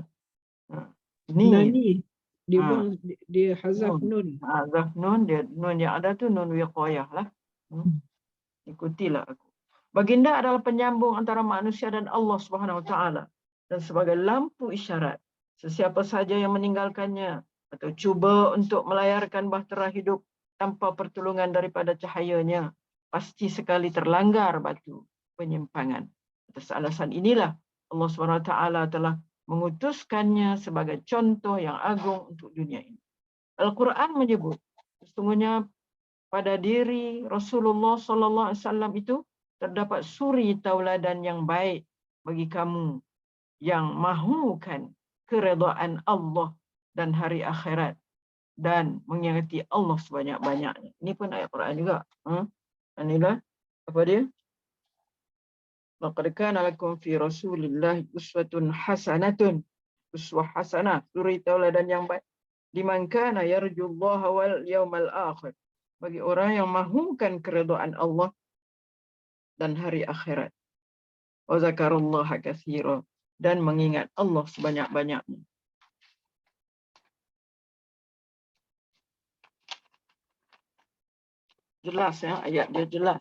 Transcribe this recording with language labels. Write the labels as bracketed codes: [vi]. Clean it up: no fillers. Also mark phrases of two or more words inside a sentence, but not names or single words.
[ms] Nani. Dia buang, dia hazaf nun. Hazaf nun, dia nun yang ada tu [ar] نون وقاية [ms] lah. Ikutilah aku. Baginda adalah penyambung antara manusia dan Allah [ar] سبحانه وتعالى, [ms] dan sebagai lampu isyarat. Sesiapa saja yang meninggalkannya atau cuba untuk melayarkan bahtera hidup tanpa pertolongan daripada cahayanya, pasti sekali terlanggar batu penyimpangan. Atas alasan inilah Allah [ar] سبحانه وتعالى [ms] telah mengutuskannya sebagai contoh yang agung untuk dunia ini. Al-Quran menyebut, sesungguhnya pada diri Rasulullah [ar] صلى الله عليه وسلم [ms] itu terdapat suri tauladan yang baik bagi kamu yang mahukan keredaan Allah dan hari akhirat dan mengingati Allah sebanyak-banyaknya. Ini pun ayat Quran juga. Inilah apa dia? [ar] لقد كان لكم في رسول الله أسوة حسنة. أسوة حسنة, [ms] suri tauladan yang baik. [ar] لمن كان يرجو الله واليوم الآخر. [ms] Bagi orang yang mahukan keredaan Allah dan hari akhirat. [ar] وذكر الله كثيرا, [ms] dan mengingat Allah sebanyak-banyaknya. Jelas ya, ayat dia jelas.